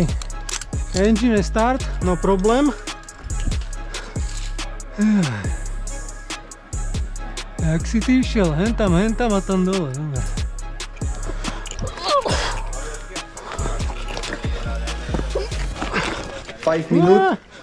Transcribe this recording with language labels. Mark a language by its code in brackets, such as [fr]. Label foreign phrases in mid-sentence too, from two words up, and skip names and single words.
[en] Engine start, no problem. [sk] Jak si ty išiel? Hentam a tam dole. Dobre. [en] Five minutes.